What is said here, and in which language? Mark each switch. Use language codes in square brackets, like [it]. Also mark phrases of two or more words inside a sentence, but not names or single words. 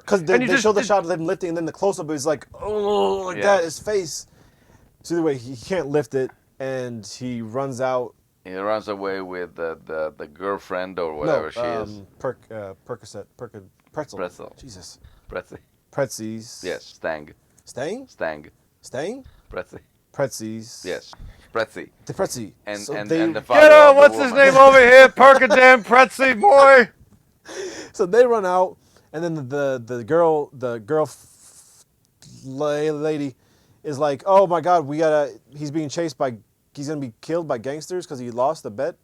[en] because they show the shot of him lifting, and then the close up is like, oh, like that, his face. So either way, he can't lift it, and he runs out. He runs away with the girlfriend or whatever she is. Percocet, pretzel. Jesus. Pretzel. Pretzies. Yes, Stang. Stang? Stang. Stang? Pretzel. Pretzies. Yes, Pretzi. The Pretzi. And, So and, they- and the father Get out! of the What's his woman. name over here? Percadam Pretzi boy. So they run out, and then the girl lady is like, oh my God, he's being chased he's gonna be killed by gangsters because he lost the bet.